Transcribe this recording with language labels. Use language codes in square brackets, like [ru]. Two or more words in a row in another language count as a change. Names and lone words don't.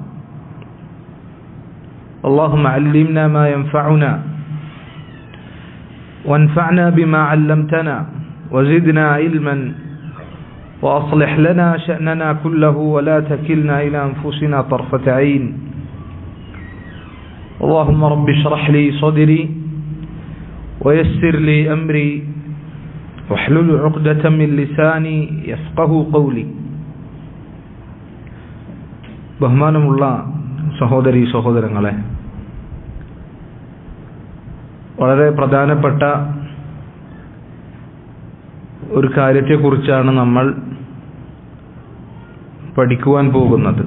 [ar] اللهم علمنا ما ينفعنا، وانفعنا بما علمتنا، وزدنا علما، وأصلح لنا شأننا كله، ولا تكلنا إلى أنفسنا طرفة عين. اللهم رب اشرح لي صدري ويسر لي أمري واحلل عقدة من لساني يفقه قولي. [ml] ബഹുമാനമുള്ള സഹോദരീ സഹോദരങ്ങളെ, വളരെ പ്രധാനപ്പെട്ട ഒരു കാര്യത്തെക്കുറിച്ചാണ് നമ്മൾ പഠിക്കുവാൻ പോകുന്നത്.